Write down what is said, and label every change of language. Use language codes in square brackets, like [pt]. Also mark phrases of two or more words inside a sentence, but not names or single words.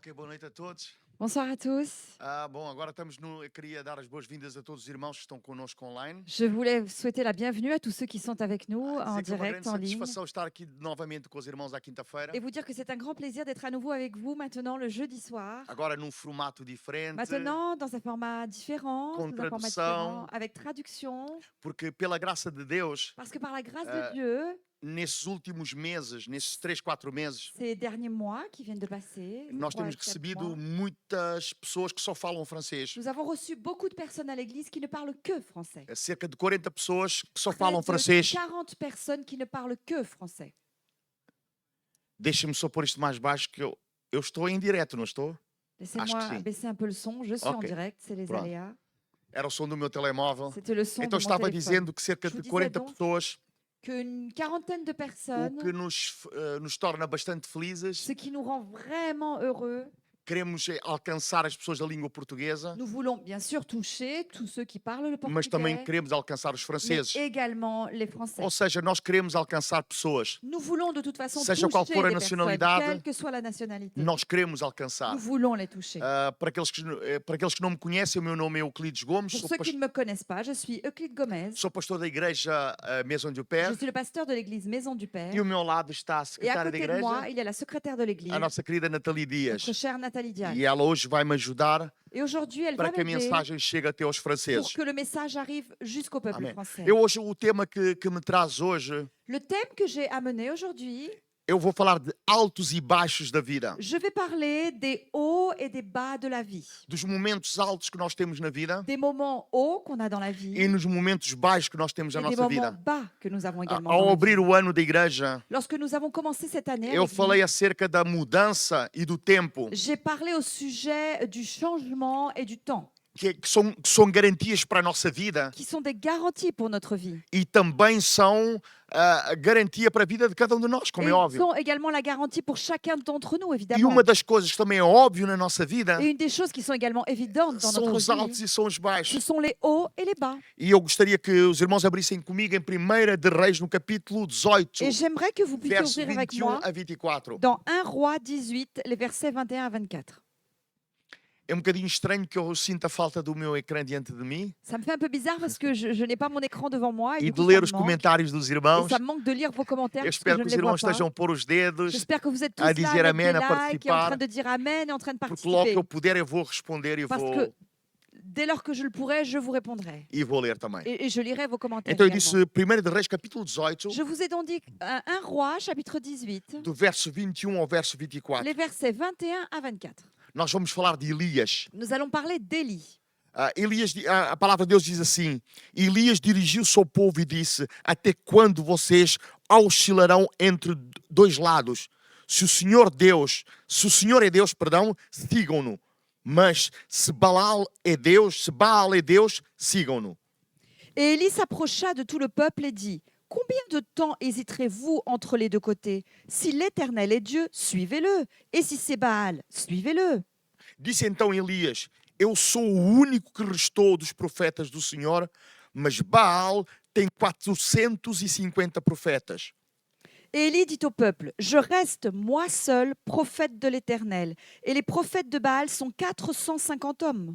[pt] Ok, boa noite a todos. [fr] Bonsoir à tous. [pt] Bom, agora estamos no. Eu queria dar as boas-vindas a todos os irmãos que estão connosco online. [fr] Je voulais souhaiter la bienvenue à tous ceux qui sont avec nous en [pt] Dizer que é uma grande [fr] direct, en ligne, [pt] satisfação estar aqui novamente com os irmãos à quinta-feira. [fr] et vous dire que c'est un grand plaisir d'être à nouveau avec vous maintenant le jeudi soir. [pt] Agora num formato diferente, [fr] Maintenant, dans un format différent, [pt] com [fr] sous un format [pt] tradução, [fr] différent, avec traduction, [pt] porque pela graça de Deus, [fr] parce que par la grâce Euh, de Dieu, [pt] nesses últimos meses, nesses 3, 4 meses, [fr] ces derniers mois qui viennent de passer, [pt] nós [fr] 3 à [pt] temos [fr] 4 [pt] recebido [fr] mois, [pt] muitas pessoas que só falam francês. [fr] nous avons reçu beaucoup de personnes à l'église qui ne parlent que français. [pt] Cerca de 40 pessoas que só [fr] Près [pt] falam [fr] de [pt] francês. [fr] 40 personnes qui ne parlent que français. [pt] Deixa-me só pôr isto mais baixo que eu estou em direto, não estou? [fr] Laissez-moi [pt] sim. [fr] baisser un peu le son, je suis en [pt] Ok. [fr] direct, c'est les [pt] Pronto. [fr] aléas. [pt] Era o som do meu telemóvel. [fr] C'était le son [pt] Então [fr] de mon [pt] estava [fr] téléphone. [pt] dizendo que cerca [fr] Je vous [pt] de [fr] disais [pt] 40 [fr] donc [pt] pessoas, [fr] qu'une quarantaine de [pt] o [fr] personnes, [pt] que nos torna bastante felizes. [fr] ce qui nous rend vraiment heureux. [pt] Queremos alcançar as pessoas da língua portuguesa, [fr] Nous voulons bien sûr toucher tous ceux qui parlent le [pt] mas também [fr] portugais, [pt] queremos alcançar os [fr] mais [pt] franceses. [fr] également les Français. [pt] Ou seja, nós queremos alcançar pessoas. [fr] Nous voulons de toute façon [pt] Seja qual [fr] toucher [pt] for a [fr] des personnes, [pt] nacionalidade, [fr] quelle que soit la nationalité. [pt] Nós queremos alcançar. [fr] Nous voulons les toucher. [pt] Para aqueles que não me conhecem, o meu nome é Euclides Gomes, [fr] Pour ceux qui ne me connaissent pas, je suis Euclide Gomez. [pt] sou pastor da igreja Maison du [fr] Je [pt] Père. [fr] suis le pasteur de l'église Maison du Père. [pt] E ao meu lado está a [fr] Et à [pt] secretária da [fr] côté de moi, [pt] igreja, [fr] il y a la secrétaire de l'église, [pt] a nossa querida Nathalie Dias. [fr] notre chère Nathalie Diaz. [pt] E ela hoje vai me ajudar [fr] Et aujourd'hui, elle [pt] para [fr] va [pt] que a [fr] m'aider [pt] mensagem chegue até aos [fr] pour [pt] franceses. [fr] que le message arrive jusqu'au peuple [pt] Amém. [fr] français. [pt] Hoje, o tema que me traz hoje, [fr] Le thème que j'ai amené aujourd'hui, [pt] eu vou falar de altos e baixos da vida. [fr] je vais parler des hauts et des bas de la vie. [pt] Dos momentos altos que nós temos na vida [fr] Des moments hauts qu'on a dans la vie [pt] e nos momentos baixos que nós temos na [fr] et des [pt] nossa [fr] moments [pt] vida. [fr] bas que nous avons également [pt] Ao [fr] dans la [pt] abrir [fr] vie. [pt] o ano da igreja, [fr] Lorsque nous avons commencé cette année, à [pt] eu [fr] l'église, [pt] falei acerca da mudança e do tempo, [fr] j'ai parlé au sujet du changement et du temps, [pt] que são garantias para a nossa vida [fr] qui sont des garanties pour notre vie. [pt] e também são a garantia para a vida de cada um de nós, como [fr] Et [pt] é [fr] ils [pt] óbvio. [fr] sont également la garantie pour chacun d'entre nous, [pt] E [fr] évidemment. [pt] uma das coisas que também é óbvio na nossa vida [fr] Et une des choses qui sont également évidentes dans [pt] são [fr] notre [pt] os altos [fr] vie, [pt] e são os [fr] ce [pt] baixos. [fr] sont les hauts et les bas. [pt] E eu gostaria que os irmãos abrissem comigo em 1 de Reis, no capítulo 18, [fr] Et j'aimerais que vous puissiez [pt] verso [fr] ouvrir avec [pt] 21 [fr] moi [pt] a 24. [fr] dans 1 Roi 18, les versets 21 à 24. [pt] É um bocadinho estranho que eu sinta a falta do meu ecrã diante de mim [fr] Ça me fait un peu bizarre parce que je n'ai pas mon écran devant moi et [pt] e [fr] du [pt] de [fr] coup, [pt] ler [fr] ça [pt] os [fr] me manque. [pt] comentários dos [fr] Et [pt] irmãos. [fr] ça me manque de lire vos commentaires [pt] Eu [fr] parce que [pt] espero [fr] je [pt] que [fr] ne [pt] os [fr] les vois [pt] irmãos [fr] pas. [pt] estejam a pôr os dedos, [fr] J'espère que vous êtes tous [pt] a [fr] là [pt] dizer [fr] avec [pt] amém, [fr] des [pt] a [fr] likes et en [pt] participar, [fr] train de dire amen et en train de [pt] porque logo que [fr] participer. [pt] eu puder eu vou responder [fr] Parce que dès lors que je le pourrai, je vous répondrai. [pt] e vou ler também. [fr] Et je lirai vos commentaires [pt] Então eu [fr] également. [pt] disse 1 de Reis, capítulo 18, [fr] Je vous ai donc dit 1 Roi, chapitre 18, [pt] do verso 21 ao verso 24. [fr] les versets 21 à 24. [pt] Nós vamos falar de Elias. [fr] Nous allons parler d'Élie. [pt] A palavra de Deus diz assim: Elias dirigiu-se ao povo e disse: Até quando vocês oscilarão entre dois lados? Se o Senhor é Deus, perdão, sigam-no. Mas se Baal é Deus, sigam-no. [fr] Et Élie s'approcha de tout le peuple et dit, « Combien de temps hésiterez-vous entre les deux côtés? Si l'Éternel est Dieu, suivez-le. Et si c'est Baal, suivez-le. » [pt] Disse então Elias: Eu sou o único que restou dos profetas do Senhor, mas Baal tem 450 profetas. [fr] Et Élie dit au peuple, « Je reste moi seul prophète de l'Éternel. Et les prophètes de Baal sont 450 hommes.